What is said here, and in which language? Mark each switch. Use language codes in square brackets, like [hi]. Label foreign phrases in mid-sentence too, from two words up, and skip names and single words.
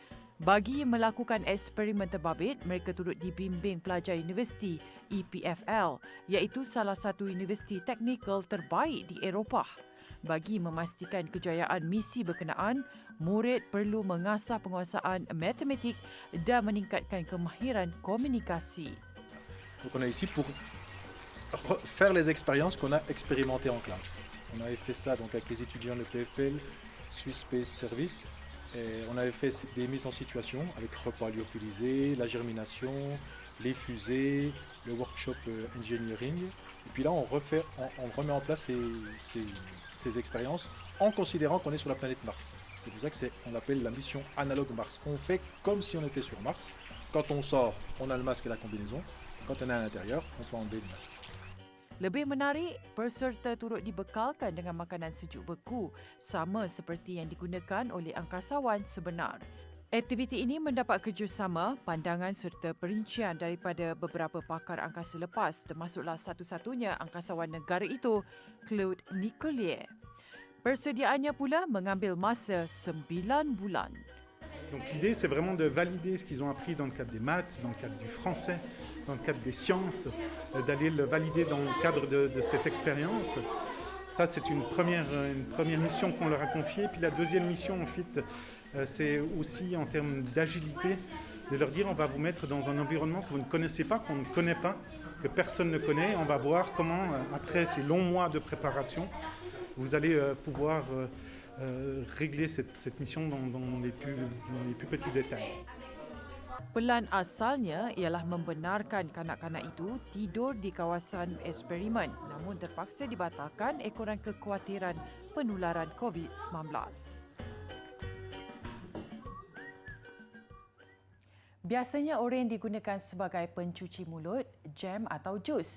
[ms] Bagi melakukan eksperimen terbabit, mereka turut dibimbing pelajar universiti EPFL iaitu salah satu universiti teknikal terbaik di Eropah. Bagi memastikan kejayaan misi berkenaan, murid perlu mengasah penguasaan matematik dan meningkatkan kemahiran komunikasi. [fr] Donc on est ici pour faire les expériences qu'on a expérimentées en classe. On avait fait ça donc avec les étudiants de PFL, Swiss Space Service. Et on avait fait des mises en situation avec repas lyophilisés, la germination, les fusées, le [en] workshop engineering. [fr] Et puis là, on remet en place ces expériences en considérant qu'on est sur la planète Mars. C'est pour ça qu'on appelle la mission analogue Mars. On fait comme si on était sur Mars. Quand on sort, on a le masque et la combinaison. Quand on est à l'intérieur, on peut enlever le masque. [ms] Lebih menarik, peserta turut dibekalkan dengan makanan sejuk beku sama seperti yang digunakan oleh angkasawan sebenar. Aktiviti ini mendapat kerjasama, pandangan serta perincian daripada beberapa pakar angkasa lepas termasuklah satu-satunya angkasawan negara itu, Claude Nicollier. Persediaannya pula mengambil masa 9 bulan. [fr] Donc l'idée, c'est vraiment de valider ce qu'ils ont appris dans le cadre des maths, dans le cadre du français, dans le cadre des sciences, d'aller le valider dans le cadre de cette expérience. Ça, c'est une première mission qu'on leur a confiée. Puis la deuxième mission, en fait, c'est aussi en termes d'agilité, de leur dire on va vous mettre dans un environnement que vous ne connaissez pas, qu'on ne connaît pas, que personne ne connaît. On va voir comment, après ces longs mois de préparation, vous allez pouvoir régler cette mission dans les plus petits détails. [ms] Pelan asalnya ialah membenarkan kanak-kanak itu tidur di kawasan eksperimen namun terpaksa dibatalkan ekoran kekhawatiran penularan COVID-19. Biasanya oren digunakan sebagai pencuci mulut, jam atau jus.